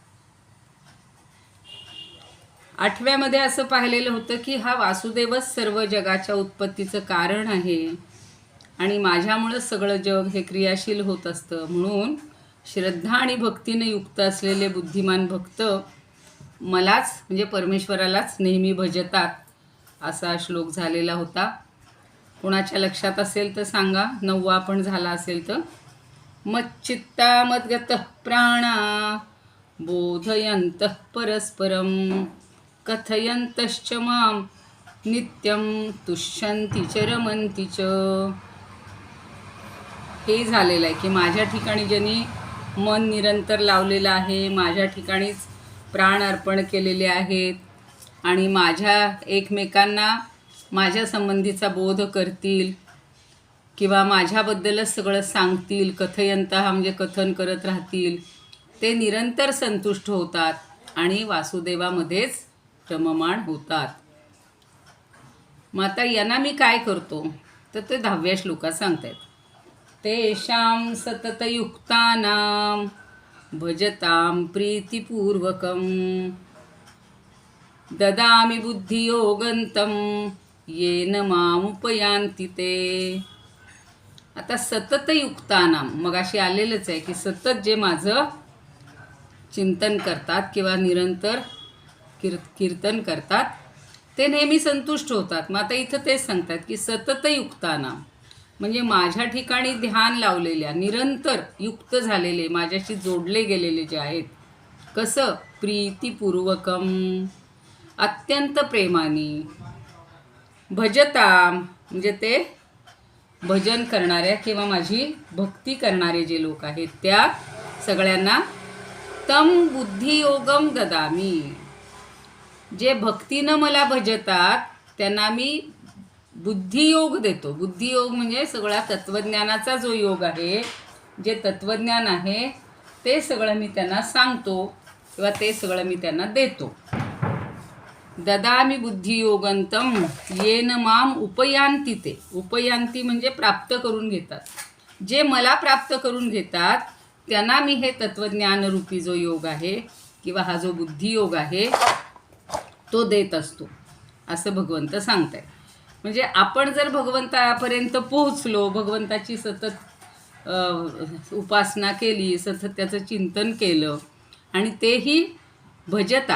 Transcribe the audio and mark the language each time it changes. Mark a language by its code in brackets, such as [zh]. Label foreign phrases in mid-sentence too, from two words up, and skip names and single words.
[mr] 8व्यामध्ये असं पाहिलेलं होतं की हा वासुदेवच सर्व जगाच्या उत्पत्तीचं कारण आहे आणि माझ्यामुळं सगळं जग हे क्रियाशील होत असतं. म्हणून श्रद्धा आणि भक्तीने युक्त असलेले बुद्धिमान भक्त मलाच म्हणजे परमेश्वरालाच नेहमी भजतात, असा श्लोक झालेला होता. कोणाच्या लक्षात असेल तर सांगा. 9वा पण झाला असेल तर. [sa] मच्चित्ता मद्गतः प्राणा बोधयन्तः परस्परं कथयन्तश्च मां नित्यं तुष्यन्ति च रमन्ति च. [mr] हे झालेलं आहे की माझ्या ठिकाणी ज्यांनी मन निरंतर लावलेलं आहे, माझ्या ठिकाणीच प्राण अर्पण केलेले आहेत आणि माझ्या एकमेकांना माझ्या संबंधीचा बोध करतील किंवा माझ्याबद्दलच सगळं सांगतील, कथयंत हा म्हणजे कथन करत राहतील, ते निरंतर संतुष्ट होतात आणि वासुदेवामध्येच रममाण होतात. मग आता यांना मी काय करतो तर ते 10व्या श्लोकात सांगतायत. [sa] तेषां सततयुक्तानां भजतां प्रीतिपूर्वकं ददामि बुद्धियोगन्तं येन मामुपयान्ति ते. [mr] आता सततयुक्तानां मगाशी आलेलंच आहे की सतत जे माझं चिंतन करतात किंवा निरंतर कीर्तन करतात ते नेहमी संतुष्ट होतात. मग आता इथं तेच सांगतात की सततयुक्तानां म्हणजे माझ्या ठिकाणी ध्यान लावलेल्या, निरंतर युक्त झालेले, माझ्याशी जोडले गेलेले जे आहेत. कसं? प्रीतिपूर्वकम अत्यंत प्रेमाने. भजताम म्हणजे ते भजन करणाऱ्या किंवा माझी भक्ती करणारे जे लोक आहेत त्या सगळ्यांना [sa] तम बुद्धियोगम ददामी. [mr] जे भक्तीनं मला भजतात त्यांना मी बुद्धियोग देतो. बुद्धियोग म्हणजे सगळा तत्त्वज्ञानाचा जो योग आहे, जे तत्त्वज्ञान आहे ते सगळं मी त्यांना सांगतो किंवा ते सगळं मी त्यांना देतो. [sa] ददामी बुद्धियोगंतम येन माम उपयांती ते. [mr] उपयांती म्हणजे प्राप्त करून घेतात. जे मला प्राप्त करून घेतात त्यांना मी हे तत्त्वज्ञानरूपी जो योग आहे किंवा हा जो बुद्धियोग आहे तो देत असतो, असं भगवंत सांगत आहे. म्हणजे आपण जर भगवंतापर्यंत पोहोचलो, भगवंताची सतत उपासना केली, सतत त्याचं चिंतन केलं आणि तेही भजता.